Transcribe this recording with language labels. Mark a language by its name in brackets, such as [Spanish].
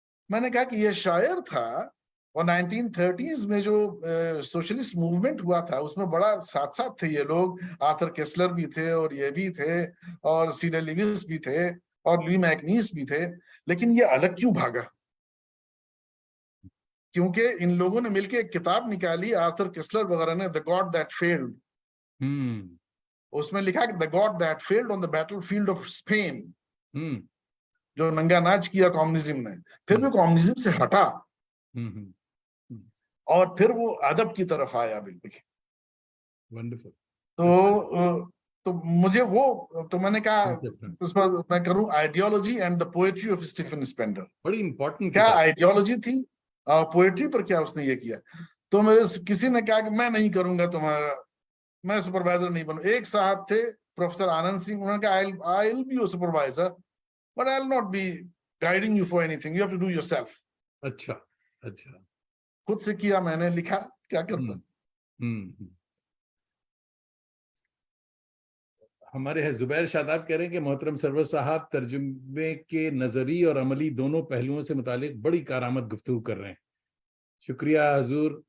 [Urdu] میں نے کہا کہ یہ شاعر تھا اور 1930s میں جو سوشلسٹ موومنٹ ہوا تھا اس میں بڑا ساتھ ساتھ تھے یہ لوگ. آرتھر کیسلر بھی تھے اور یہ بھی تھے اور سیڈر لیوس بھی تھے اور لوئی میکنیس بھی تھے. لیکن یہ الگ کیوں بھاگا؟ کیونکہ ان لوگوں نے مل کے ایک کتاب نکالی, آرتھر کیسلر وغیرہ نے, The God That Failed. اس میں لکھا کہ [English] The God That Failed on the Battlefield of Spain. [Urdu] جو ننگا ناچ کیا کمیونزم نے, پھر بھی کمیونزم سے ہٹا اور پھر وہ ادب کی طرف آیا. بالکل ونڈرفل. تو مجھے وہ, تو میں نے کہا اس پر میں کروں ideology and the poetry of Stephen اسپینڈر. بڑی امپورٹنٹ کیا آئیڈیالوجی تھی اور پوئٹری پر کیا اس نے یہ کیا. تو میرے کسی نے کہا کہ میں نہیں کروں گا تمہارا, میں سپروائزر نہیں بنوں. ایک صاحب تھے پروفیسر آنند سنگھ, انہوں نے کہا [English] I will be your supervisor but I will not be guiding you for anything, you have to do yourself. [Urdu] اچھا اچھا. خود سے کیا, میں نے لکھا, کیا کرتا. ہمارے ہیں زبیر شاداب کہہ رہے ہیں کہ محترم سرور صاحب ترجمے کے نظری اور عملی دونوں پہلوؤں سے متعلق بڑی کارآمد گفتگو کر رہے ہیں. شکریہ حضور.